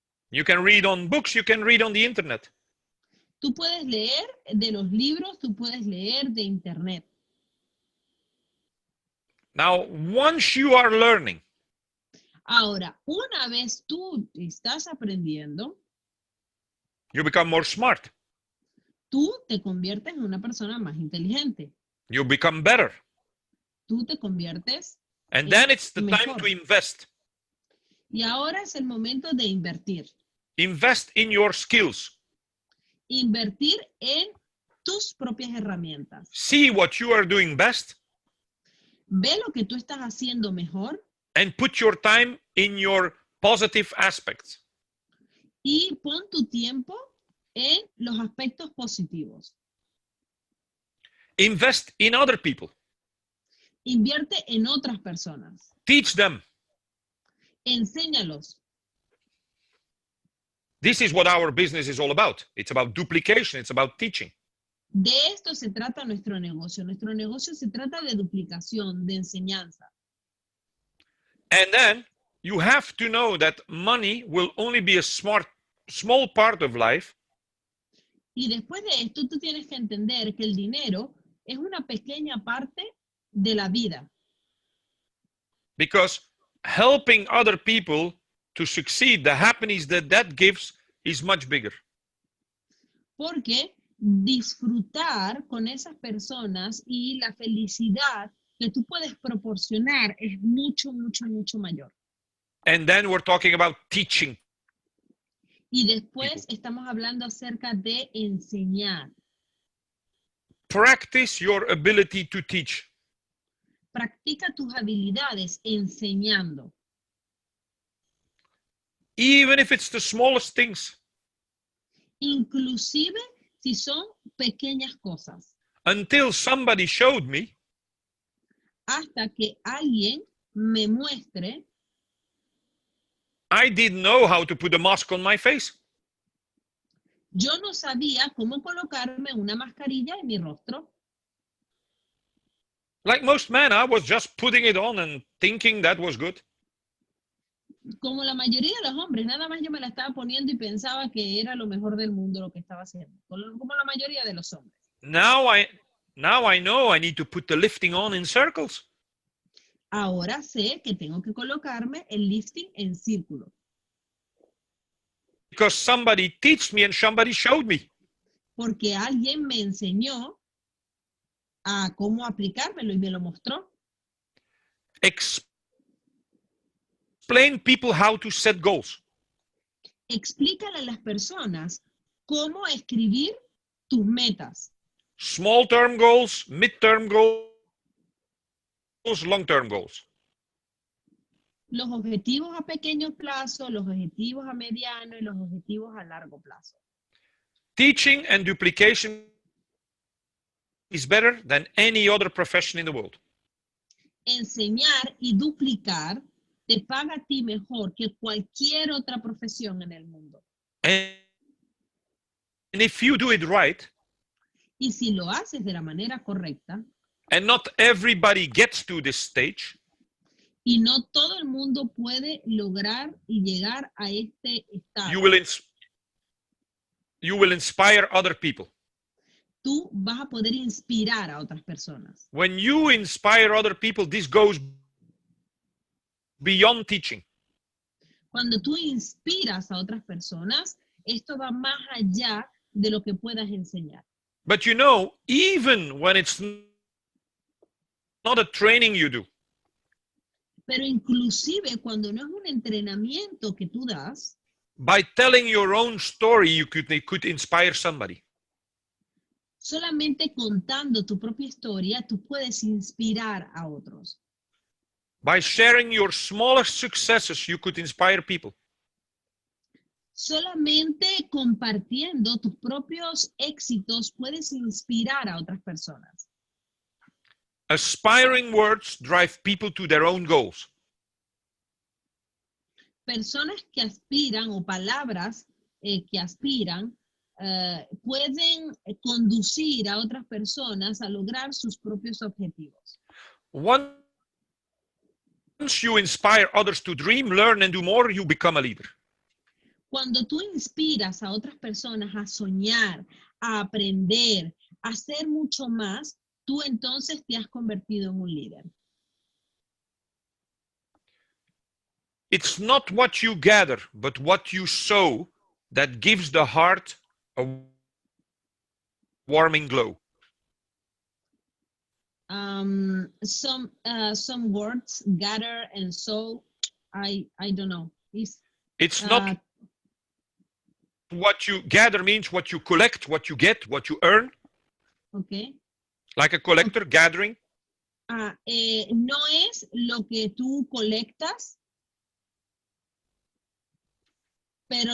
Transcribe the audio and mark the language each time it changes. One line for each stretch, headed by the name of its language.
English: You can read on books, you can read on the internet.
Spanish: Tú puedes leer de los libros, tú puedes leer de internet.
English: Now, once you are learning,
Spanish: Ahora, una vez tú estás aprendiendo,
English: you become more smart.
Spanish: tú te conviertes en una persona más inteligente.
English: You become better.
Spanish: Tú te conviertes
English: And
Spanish: en
English: then it's the time
Spanish: mejor.
English: to invest.
Spanish: Y ahora es el momento de invertir.
English: Invest in your skills.
Spanish: Invertir en tus propias herramientas.
English: See what you are doing best
Spanish: Ve lo que tú estás haciendo mejor
English: and put your time in your positive aspects.
Spanish: y pon tu tiempo en los aspectos positivos.
English: Invest in other people.
Spanish: Invierte en otras personas.
English: Teach them.
Spanish: Enséñalos.
English: This is what our business is all about. It's about duplication. It's about teaching.
Spanish: De esto se trata nuestro negocio. Nuestro negocio se trata de duplicación, de enseñanza.
English: And then you have to know that money will only be a small part of life.
Spanish: Y después de esto, tú tienes que entender que el dinero es una pequeña parte de la vida.
English: Because helping other people to succeed, the happiness that gives is much bigger.
Spanish: Porque disfrutar con esas personas y la felicidad que tú puedes proporcionar es mucho, mucho, mucho mayor.
English: And then we're talking about teaching.
Spanish: Y después estamos hablando acerca de enseñar.
English: Practice your ability to teach.
Spanish: Practica tus habilidades enseñando.
English: Even if it's the smallest things.
Spanish: Inclusive si son pequeñas cosas.
English: Until somebody showed me
Spanish: Hasta que alguien me muestre,
English: I didn't know how to put a mask on my face.
Spanish: yo no sabía cómo colocarme una mascarilla en mi rostro.
English: Like most men, I was just putting it on and thinking that was good.
Spanish: Como la mayoría de los hombres, nada más yo me la estaba poniendo y pensaba que era lo mejor del mundo lo que estaba haciendo, como la mayoría de los hombres.
English: Now I know I need to put the lifting on in circles.
Spanish: Ahora sé que tengo que colocarme el lifting en círculo.
English: Because somebody teach me and somebody showed me.
Spanish: Porque alguien me enseñó a cómo aplicármelo y me lo mostró.
English: Explain people how to set goals.
Spanish: Explícale a las personas cómo escribir tus metas.
English: Small term goals, mid-term goals, long-term goals.
Spanish: Los objetivos a pequeño plazo, los objetivos a mediano y los objetivos a largo plazo.
English: Teaching and duplication is better than any other profession in the world.
Spanish: Enseñar y duplicar te paga a ti mejor que cualquier otra profesión en el mundo.
English: And if you do it right,
Spanish: y si lo haces de la manera correcta,
English: and not everybody gets to this stage,
Spanish: y no todo el mundo puede lograr y llegar a este estado,
English: you will inspire other people.
Spanish: Tú vas a poder inspirar a otras personas.
English: When you inspire other people, this goes beyond teaching.
Spanish: Cuando tú inspiras a otras personas, esto va más allá de lo que puedas enseñar.
English: But you know, even when it's not a training you do,
Spanish: Pero inclusive cuando no es un entrenamiento que tú das,
English: by telling your own story, you could inspire somebody.
Spanish: solamente contando tu propia historia, tú puedes inspirar a otros.
English: By sharing your smallest successes, you could inspire people.
Spanish: Solamente compartiendo tus propios éxitos puedes inspirar a otras personas.
English: Aspiring words drive people to their own goals.
Spanish: Personas que aspiran o palabras que aspiran pueden conducir a otras personas a lograr sus propios objetivos.
English: Once you inspire others to dream, learn, and do more, you become a leader.
Spanish: Cuando tú inspiras a otras personas a soñar, a aprender, a hacer mucho más, tú entonces te has convertido en un líder.
English: It's not what you gather, but what you sow that gives the heart a warming glow. Some words, gather and sow, I don't know. It's not what you gather means what you collect, what you get, what you earn. Okay. Like a collector gathering.
Spanish: No es lo que tú colectas, pero